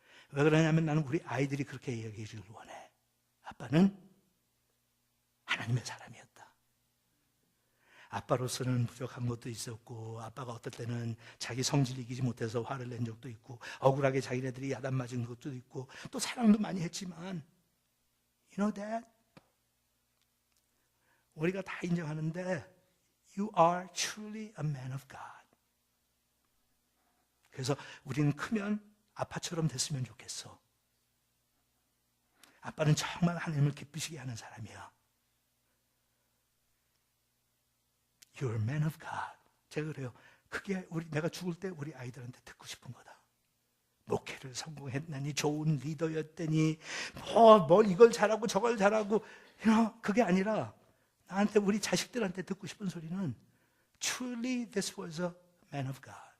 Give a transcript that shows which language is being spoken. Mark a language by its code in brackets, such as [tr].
[ko] 왜 그러냐면 나는 우리 아이들이 그렇게 얘기해 주길 원해. 아빠는 하나님의 사람이었다. 아빠로서는 부족한 것도 있었고 아빠가 어떨 때는 자기 성질 이기지 못해서 화를 낸 적도 있고 억울하게 자기네들이 야단 맞은 것도 있고 또 사랑도 많이 했지만 [en] You know that? [ko] 우리가 다 인정하는데 [en] You are truly a man of God. [ko] 그래서 우리는 크면 아빠처럼 됐으면 좋겠어. 아빠는 정말 하나님을 기쁘시게 하는 사람이야. [en] You're a man of God. [ko] 제가 그래요. 그게 내가 죽을 때 우리 아이들한테 듣고 싶은 거다. 목회를 성공했나니 좋은 리더였더니 뭘 이걸 잘하고 저걸 잘하고 그게 아니라 나한테 우리 자식들한테 듣고 싶은 소리는 [en] Truly this was a man of God.